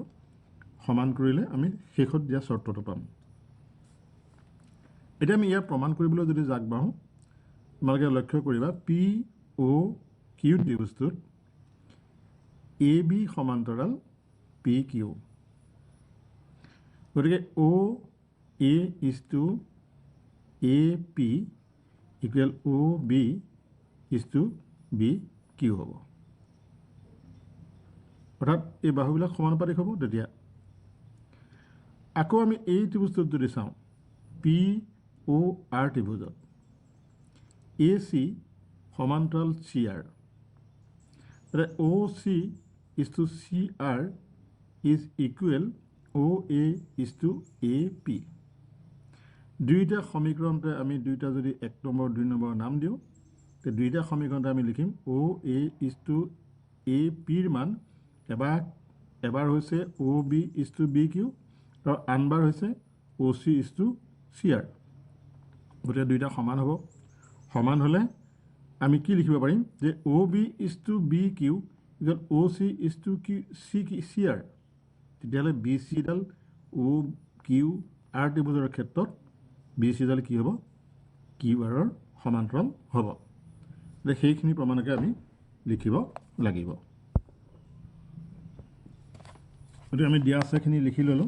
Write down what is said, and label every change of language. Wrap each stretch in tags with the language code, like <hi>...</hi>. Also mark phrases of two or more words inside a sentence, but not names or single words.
<as>সমান কৰিলে আমি শেষত দিয়া চৰ্তটো পাম। এতিয়া আমি ইয়াৰ প্ৰমাণ কৰিবলৈ যদি যাক বাঢ়োঁ, তোমালোকে লক্ষ্য কৰিবা POQ ত্ৰিভুজটোত AB সমান্তৰাল PQ। গতিকে</as> <en>OA is to AP equal OB is to BQ</en> <as>হ'ব। অৰ্থাৎ এই বাহুবিলাক সমানুপাতিক হ'ব। তেতিয়া আকৌ আমি এই ত্ৰিভুজটোত যদি চাওঁ, POR ত্ৰিভুজত AC সমান্তৰাল CR,</as> <en>OC is to CR is equal OA is to AP।</en> <as>দুইটা সমীকৰণতে আমি দুইটা যদি 1 নম্বৰ 2 নম্বৰ নাম দিওঁ, তে দুইটা সমীকৰণতে আমি লিখিম</as> <en>OA is to AP</en> <as>ৰ মান এবাৰ হৈছে</as> <en>OB is to BQ</en> <as>আৰু আনবাৰ হৈছে</as> <en>OC is to CR।</en> <as>গতিকে দুইটা সমান হ'ব। সমান হ'লে আমি কি লিখিব পাৰিম যে</as> <en>OB is to BQ</en> <as>ইকুৱেল</as> <en>OC is to CR।</en> <as>তেতিয়াহ'লে BCডাল OQR ত্ৰিভুজৰ ক্ষেত্ৰত BCডাল কি হ'ব? QRৰ সমান্তৰাল হ'ব। সেইখিনি প্ৰমাণকে আমি লিখিব লাগিব। গতিকে আমি দিয়া আছেখিনি লিখি ল'লোঁ।</as>